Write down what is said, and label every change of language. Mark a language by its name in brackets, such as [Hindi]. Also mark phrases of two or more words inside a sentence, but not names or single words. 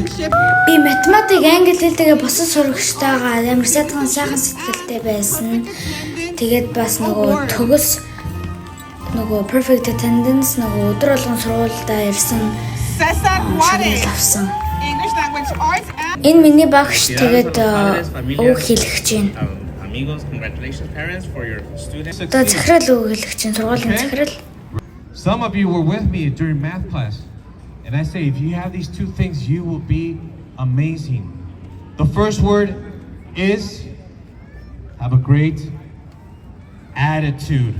[Mongolian] Би математик, англи хэлтэйгээ босод сурагчтайгаа амар сайхан сэтгэлтэй байсан. Тэгээд бас нөгөө төгс нөгөө [English] perfect attendance [Mongolian] нөгөө өдөр болгон сургуультай ирсэн. Авсан. Энэ миний багш тэгээд үг хэлэх чинь. [English] Congratulations parents for your students. Some of you were with me during math class, and I say if you have these two things, you will be amazing. The first word is have a great attitude.